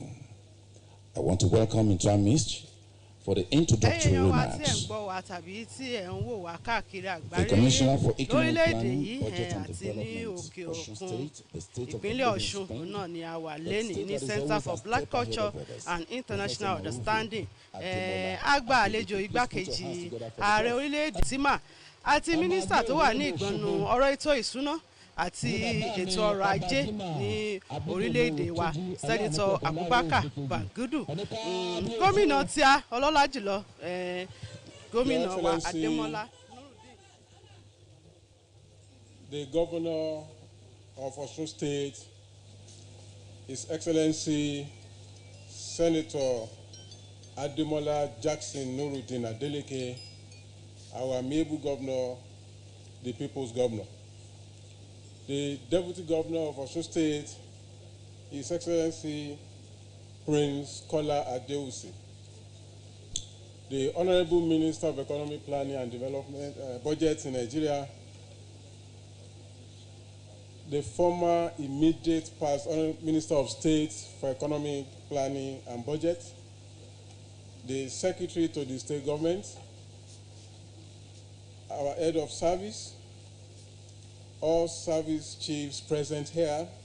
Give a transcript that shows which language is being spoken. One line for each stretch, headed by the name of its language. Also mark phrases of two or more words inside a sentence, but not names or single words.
English: I want to welcome into our midst for the introductory remarks the Commissioner for Economic Planning, Budget and Development, Osun State, the State of the Center for Black Culture and International Understanding.
Yoruba: Agba àlejò igbákejì ààrẹ orílẹ̀-èdè Sima àti mínísítà tó wà ní ìgbọ̀nù ọ̀rọ̀ ètò ìsúná àti ètò ọrọ̀ ajé ní orílẹ̀-èdè wa Sẹ́nitọ̀ Abubakar Bagudu, gómìnà tí a ọlọ́lá jùlọ gómìnà wa Adémọ́lá.
English: The Governor of Osun State, His Excellency Senator Ademola Jackson Nuruddin Adeleke, our amiable governor, the People's Governor. The Deputy Governor of Osun State, His Excellency Prince Kola Adeusi. The Honorable Minister of Economic Planning and Development, Budget in Nigeria, the former immediate past Honorable Minister of State for Economic Planning and Budget, the Secretary to the State Government, our Head of Service, all service chiefs present here,